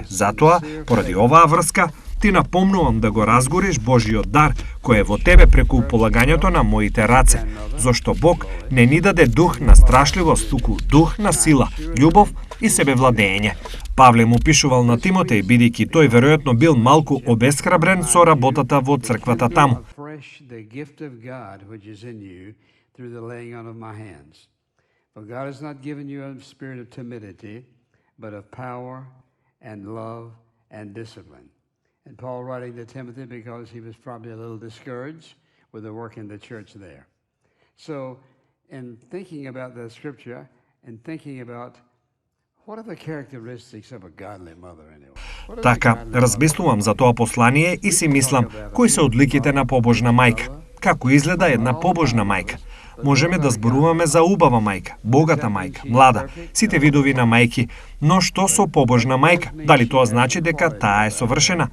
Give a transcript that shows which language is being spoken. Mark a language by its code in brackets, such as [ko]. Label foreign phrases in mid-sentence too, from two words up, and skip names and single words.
[mk] Затоа, поради оваа врска, ти напомнувам да го разгориш Божиот дар кој е во тебе преку полагањето на моите раце, зашто Бог не ни даде дух на страшливост, туку дух на сила, љубов и себевладење. Павле му пишувал на Тимотеј, бидејќи тој веројатно бил малку обесхрабрен со работата во црквата таму. [en] And Paul writing to Timothy because he was probably a little discouraged with the work in the church there. So, in thinking about the scripture and thinking about what are the characteristics of a godly mother anyway? [mk] Така, размислувам за тоа послание и си мислам, кои се одликите на побожна мајка? Како изгледа една побожна мајка? Можеме да зборуваме за убава мајка, богата мајка, млада, сите видови на мајки, но што со побожна мајка? Дали тоа значи дека таа е совршена?